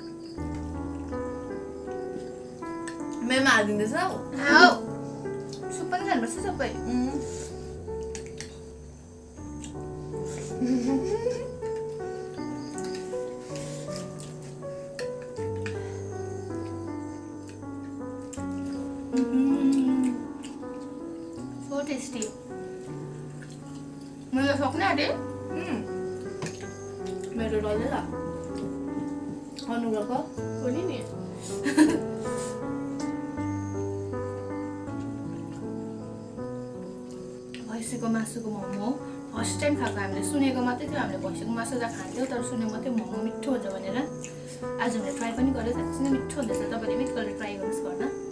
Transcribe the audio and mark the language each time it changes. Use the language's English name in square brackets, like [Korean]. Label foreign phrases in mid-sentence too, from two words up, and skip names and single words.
[Malay] Memang ada ni sao? [Nepali] Tahu. Super छ सबै [English] so tasty [Nepali] मैले सक्ने आँटे मेरो डल्लै छ अनुराको पनि नि भैँसीको मासुको मोमो [English] first time [Nepali] खाएको हामीले सुनेको मात्रै थियो हामीले भैँसीको मासु त खान्थ्यौँ तर सुनेको मात्रै मोमो मिठो हुन्छ भनेर आज हामीले ट्राई पनि गरेर साँच्चै नै मिठो हुँदैछ तपाईँले मिठ गरेर ट्राई गर्नुहोस् घरमा